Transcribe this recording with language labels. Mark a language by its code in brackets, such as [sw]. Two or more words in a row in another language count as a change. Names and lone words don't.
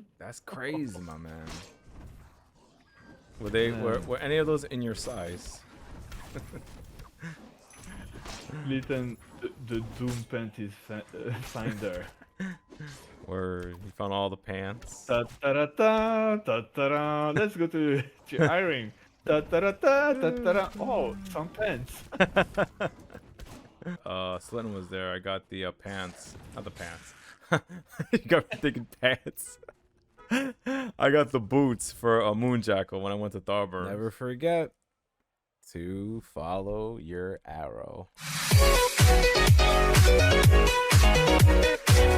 [en] That's crazy, my man. Were any of those in your size? Slitten, the Doom Panties finder. Where you found all the pants. Ta-ta-ra-ta, ta-ta-ra. Let's go to Irene. Ta-ta-ra-ta, ta-ta-ra. Oh, some pants. Slitten was there. I got the pants. Not the pants. You got me thinking pants. I got the boots for a Moonjackal when I went to Thorburn. Never forget to follow your arrow.